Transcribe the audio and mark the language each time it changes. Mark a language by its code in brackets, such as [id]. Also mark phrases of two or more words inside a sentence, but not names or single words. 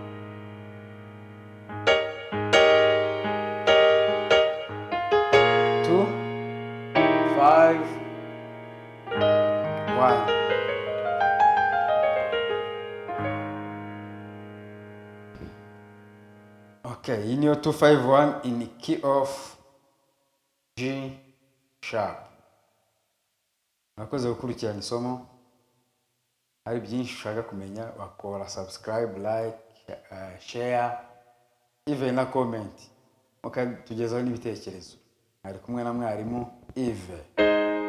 [en] Two, 5, 1. Okay, in your 251 in the key of G sharp. [rw] Nakoze gukurikirana isomo. Hari byinshi ushaka kumenya, wakora subscribe, [en] like, share, even na comment. [rw] Mukatugezaho n'ibitekerezo. Ari kumwe na mwarimu Yves.